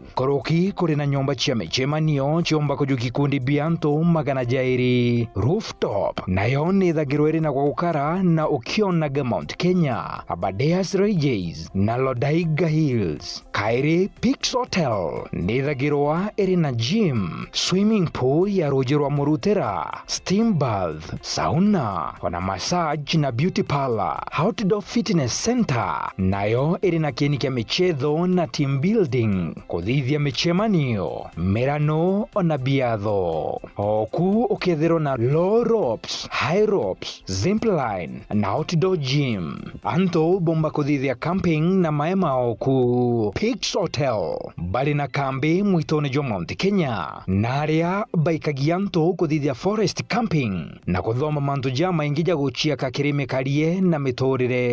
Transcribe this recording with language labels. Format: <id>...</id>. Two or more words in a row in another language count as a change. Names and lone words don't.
<mer>Koroki kuri na nyomba cia michemanio chiomba kujuki kundi bianto magana jairi rooftop nayo ni thagirwa iri na gwakara na ukionaga Mount Kenya Abadeas Ranges na Lodaiga Hills. Kairi Peaks Hotel ni thagirwa iri na gym,</mer> <en>swimming pool</en> <mer>ya rujirwa murutera,</mer> <en>steam bath, sauna,</en> <mer>ona massage na</mer> <en>beauty parlor, outdoor fitness center</en> <mer>nayo iri na kieni kia michetho na</mer> <en>team building,</en> <mer>kuthithia michemanio, merano ona biatho. Oku ukethero na</mer> <en>low ropes, high ropes,</en> <mer>zipline na</mer> <en>outdoor gym.</en> <mer>Anto bomba kuthithia camping na maema oku. Peaks Hotel bali na kambi mwitone jo Mount Kenya naria baikagianto kuthithia</mer> <en>forest camping</en> <mer>na kuthoma mantu jama ingija guchia kakirime karie na mitorire.</mer>